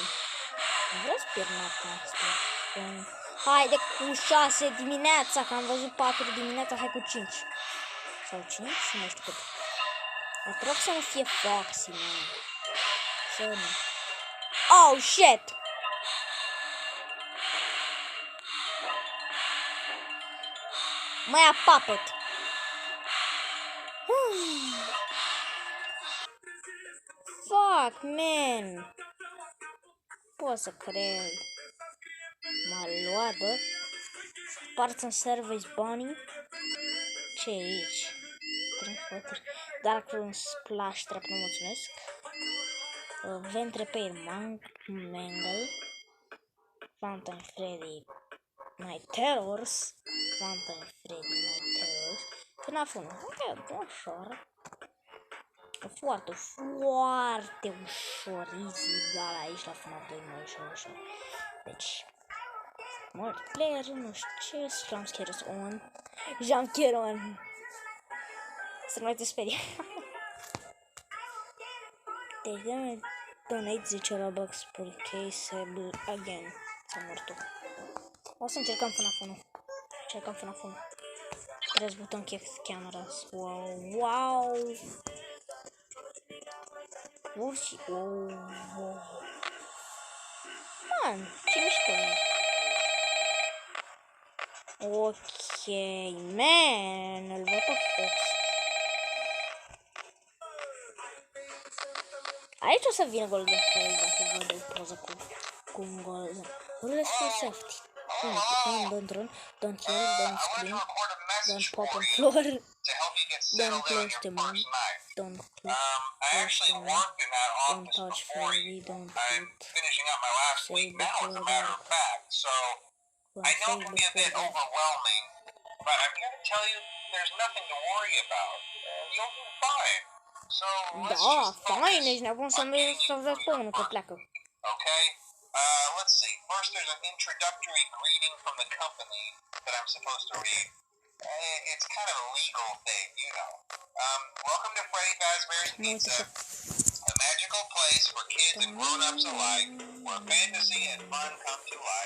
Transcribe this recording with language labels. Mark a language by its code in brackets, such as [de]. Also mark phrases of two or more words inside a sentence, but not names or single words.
[ro] Nu vreau să pierd noaptea asta. Haide cu 6 dimineața, că am văzut 4 dimineața, hai cu 5. Sau 5? Nu știu cât. Dar te rog să nu fie Foxy, man. Să nu. [en] Oh, shit! [ro] Mă ia Puppet. [en] Fuck, man. [ro] Pot să cred. M-a luat, bă. [en] Parts and Service Bunny. [ro] Ce e aici? [en] Dark Room Splash Trap, [ro] nu mulțumesc. [en] Ventre Pair Mangle. Fountain Freddy Night Terrors. Fountain Freddy Night Terrors. [ro] FNAF 1. Ok, ușor. Foarte, foarte ușor. Easy, dar aici la FNAF 2 mai ușor. Deci, multiplayer, nu știu ce, [en] jumpscares on. Jumpscare on. [ro] Să nu mai te sperie. [en] Deci, donate 10 Robux per caseable again. [ro] S-a mort tu. O să încercăm FNAF 1. Încercăm FNAF 1. [en] Press button kick cameras. Wow, wow. Wow. Man, [ro] ce mișto e. [en] Ok, man, [ro] îl văd pe Fox. Aici o să vină Golden Face dacă văd o poză cu un Golden. [en] Rules for safety. Don't run, don't yell, don't scream, don't pop on floor, don't close the moon, don't close the moon, don't touch Freddy, don't hit, say before that. I know it can be a bit overwhelming, but I'm here to tell you there's nothing to worry about. You'll be fine. So let's just fine, [ro] ești nebun să vezi pe unul că pleacă. [en] Okay? Let's see. First, there's an introductory greeting from the company that I'm supposed to read. It's kind of a legal thing, you know. Welcome to Freddy Fazbear's Pizza, a magical place for kids and grown-ups alike, where fantasy and fun come to life.